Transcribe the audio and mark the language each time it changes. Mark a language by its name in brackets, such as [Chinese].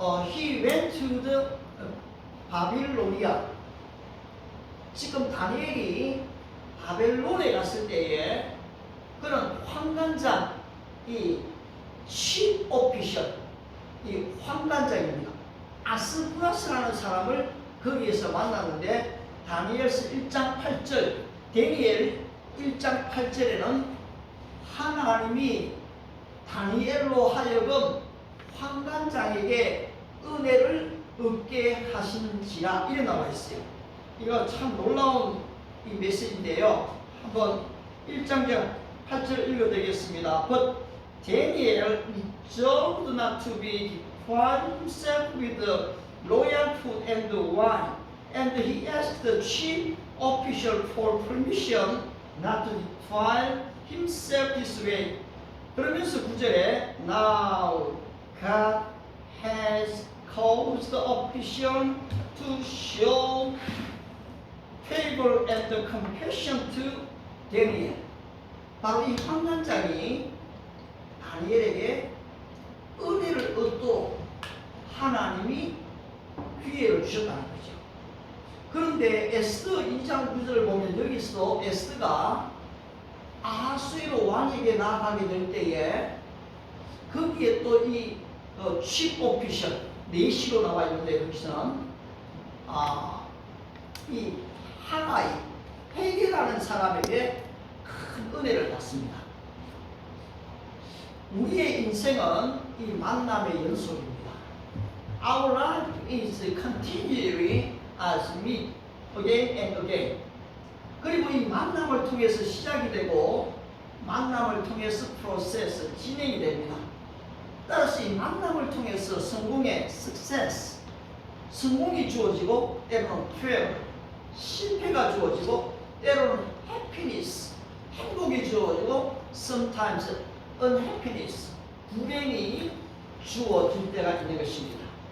[English] He went to the 바빌로니아. [Korean] 지금 다니엘이 바벨론에 갔을 때에 그는 환관장, 이 chief official, 이 환관장입니다. 아스부나스라는 사람을 거기에서 만났는데 다니엘서 1장 8절, 데니엘 1장 8절에는 하나님이 다니엘로 하여금 환관장에게 은혜를 얻게 하신지라 이래 나와 있어요. 이거 참 놀라운 이 메시지인데요. 한번 1장 8절 읽어드리겠습니다. [English] But Daniel resolved not to be defiled himself with the royal food and the wine, and he asked the chief official for permission not to defile himself this way. [Korean] 그러면서 9절에 Now God has caused the official to show favor and compassion to Daniel. 바로 이 환관장이 다니엘에게 은혜를 얻도록 하나님이 기회를 주셨다는 거죠. 그런데 에스더 2장 9절을 보면 여기서 에스더가 아하수에로 왕에게 나아가게 될 때에 거기에 또 이 chief official 4시로 나와 있는데 여기서는 이 하가이 회개라는 사람에게 큰 은혜를 받습니다. 우리의 인생은 이 만남의 연속입니다. [English] Our life is continually as meet again and again. [Korean] 그리고 이 만남을 통해서 시작이 되고 만남을 통해서 프로세스 진행이 됩니다. 따라서 이 만남을 통해서 성공의 success, 성공이 주어지고 때로는 failure, 실패가 주어지고 때로는 happiness, 행복이 주어지고 sometimes unhappiness, 불행이 주어질 때가 있는 것입니다.